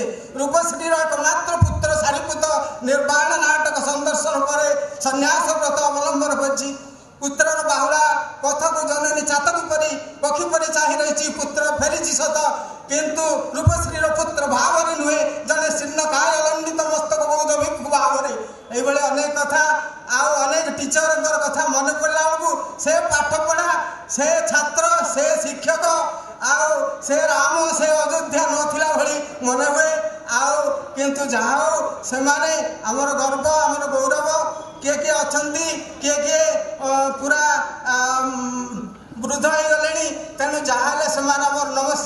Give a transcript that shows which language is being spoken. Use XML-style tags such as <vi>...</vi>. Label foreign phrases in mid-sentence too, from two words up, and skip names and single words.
<or>ରୂପଶ୍ରୀର ଏକମାତ୍ର ପୁତ୍ର ସାରିପୁତ ନିର୍ବାଣ ନାଟକ ସନ୍ଦର୍ଶନ ପରେ ସନ୍ନ୍ୟାସ ବ୍ରତ ଅବଲମ୍ବନ କରିଛି। ପୁତ୍ରର ବାହୁଡ଼ା ପଥକୁ ଜନନୀ ଚାତକ ପରି ପକ୍ଷୀ ପରି ଚାହିଁ ରହିଛି। ପୁତ୍ର ଫେରିଛି ସତ, କିନ୍ତୁ ରୂପଶ୍ରୀର ପୁତ୍ର ଭାବରେ ନୁହେଁ, ଜଣେ ଶୀର୍ଣ୍ଣକାୟ ଲଣ୍ଡିତ ମସ୍ତକ ବୌଦ୍ଧ ଭିକ୍ଷୁ ଭାବରେ। ଏହିଭାବେ ଅନେକ କଥା ଆଉ ଅନେକ ଟିଚରଙ୍କର କଥା ମନେ ପଡ଼ିଲା ବେଳକୁ ସେ ପାଠପଢ଼ା, ସେ ଛାତ୍ର, ସେ ଶିକ୍ଷକ ଆଉ ସେ ରାମ, ସେ ଅଯୋଧ୍ୟା ନଥିଲା ଭଳି ମନେ ହୁଏ। ଆଉ କିନ୍ତୁ ଯାହା ହଉ ସେମାନେ ଆମର ଗର୍ବ, ଆମର ଗୌରବ। କିଏ କିଏ ଅଛନ୍ତି, କିଏ କିଏ ପୁରା ବୃଦ୍ଧ ହେଇଗଲେଣି, ତେଣୁ ଯାହା ହେଲେ ସେମାନେ ଆମର ନମସ୍ୟ।</or>